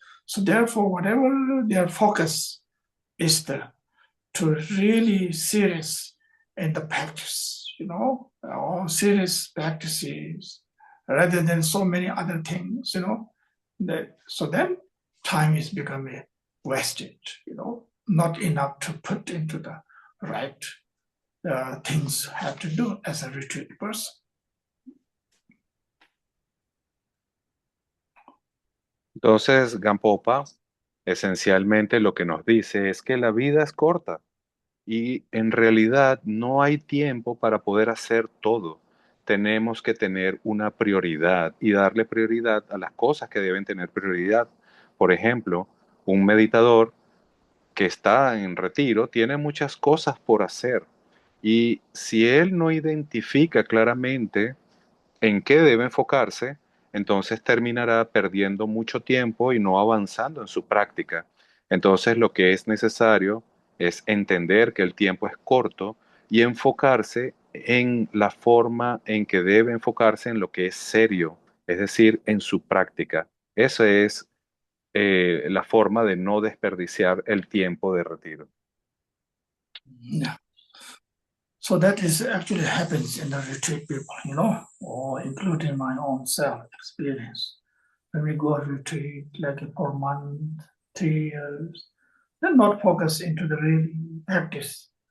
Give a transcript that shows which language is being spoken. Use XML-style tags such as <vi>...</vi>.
<en>So therefore, whatever their focus is the to really serious in the practice, all serious practices rather than so many other things, so then time is becoming wasted, not enough to put into the right things have to do as a retreat person.</en> <es>Entonces, Gampopa esencialmente lo que nos dice es que la vida es corta y en realidad no hay tiempo para poder hacer todo. Tenemos que tener una prioridad y darle prioridad a las cosas que deben tener prioridad. Por ejemplo, un meditador que está en retiro tiene muchas cosas por hacer y si él no identifica claramente en qué debe enfocarse, entonces terminará perdiendo mucho tiempo y no avanzando en su práctica. Entonces lo que es necesario es entender que el tiempo es corto y enfocarse en la forma en que debe enfocarse en lo que es serio, es decir, en su práctica. Esa es la forma de no desperdiciar el tiempo de retiro.</es> <en>Yeah. So that is actually happens in the retreat people, or including my own self experience. When we go retreat like for a month, 3 years, then not focus into the real practice.</en>